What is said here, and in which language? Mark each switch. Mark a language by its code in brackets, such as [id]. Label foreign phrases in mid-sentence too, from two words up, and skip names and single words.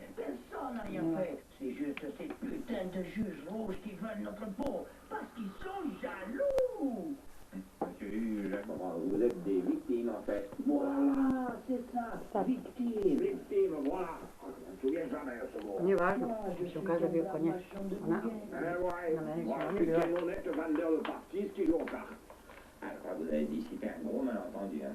[fr] Personne n'a rien fait. C'est juste ces putains de juges rouges qui veulent notre peau. Parce qu'ils sont jaloux. monsieur, je comprends. Vous êtes des victimes, en fait. Voilà, c'est ça. Victime. Victime, voilà. Je me souviens jamais de ce mot. [hr] Nije važno, što kaže bio kod nje. Ona, [fr] Moi, je suis un honnête vendeur de parties qui joue aux cartes. Alors, vous avez dissipé un gros malentendu, hein.